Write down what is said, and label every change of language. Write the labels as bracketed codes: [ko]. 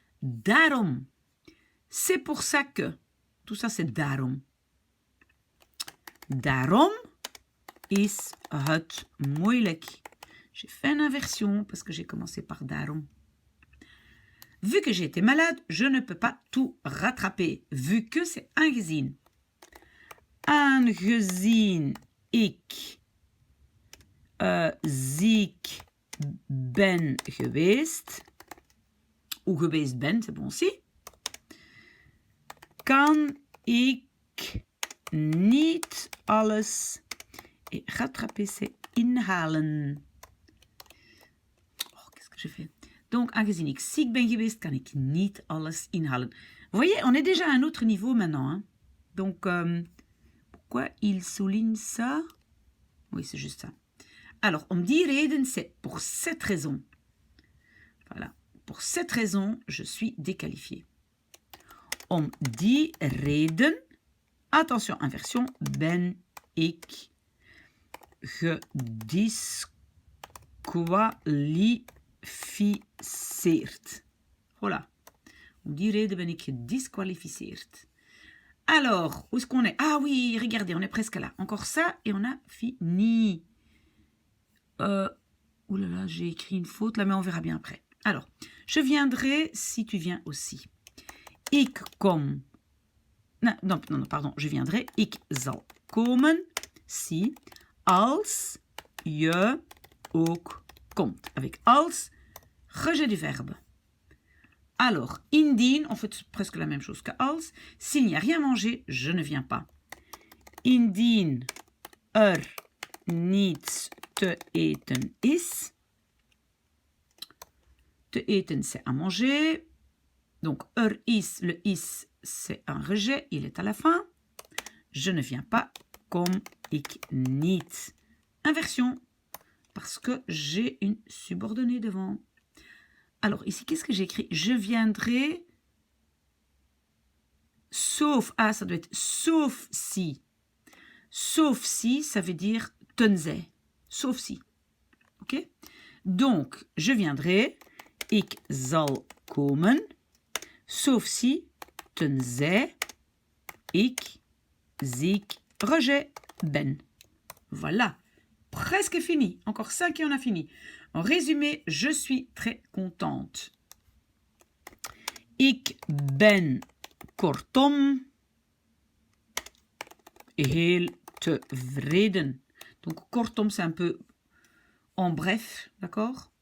[fr] Daarom. C'est pour ça que. Tout ça, c'est daarom. [nl] Daarom is het moeilijk. [fr] J'ai fait une inversion parce que j'ai commencé par daarom. Vu que j'ai été malade, je ne peux pas tout rattraper. Vu que c'est aangezien. [nl] Aangezien ik ziek ben geweest, [fr] ou [nl] geweest ben, [fr] c'est bon aussi, [nl] kan ik niet alles, [fr] et rattraper c'est inhalen. Oh, qu'est-ce que j'ai fait? [nl] Donc, aangezien ik ziek ben geweest, kan ik niet alles inhalen. [fr] Vous voyez, on est déjà à un autre niveau maintenant. Hein? Donc, pourquoi il souligne ça? Oui, c'est juste ça. Alors, om die reden, c'est pour cette raison. Voilà. Pour cette raison, je suis déqualifié. [nl] Om die reden, [fr] attention, inversion, [nl] ben ik gedisqualificeerd. Voilà. Om die reden ben ik gedisqualificeerd. [fr] Alors, où est-ce qu'on est? Ah oui, regardez, on est presque là. Encore ça et on a fini. Ouh là là, j'ai écrit une faute là, mais on verra bien après. Alors, je viendrai si tu viens aussi. [nl] Ik kom. [fr] Non, pardon, je viendrai. [nl] Ik zal komen si als je ook komt. [fr] Avec als, rejet du verbe. Alors, indien, on fait presque la même chose que als. S'il n'y a rien mangé, je ne viens pas. [nl] Indien niets te eten is. [fr] Te eten, c'est à manger. Donc, is, le is, c'est un rejet. Il est à la fin. Je ne viens pas, [nl] kom ik niet. [fr] Inversion, parce que j'ai une subordonnée devant. Alors, ici, qu'est-ce que j'ai écrit? Je viendrai, sauf, ça doit être sauf si. Sauf si, ça veut dire tenzij. Sauf si. Ok? Donc, je viendrai, [nl] ik zal komen, [fr] sauf si, tenzij, [nl] ik ziek, [fr] rejet, ben. Voilà. Presque fini. Encore 5 et on a fini. En résumé, je suis très contente. [nl] Ik ben kortom heel tevreden. [fr] Donc, kortom, c'est un peu en bref, d'accord?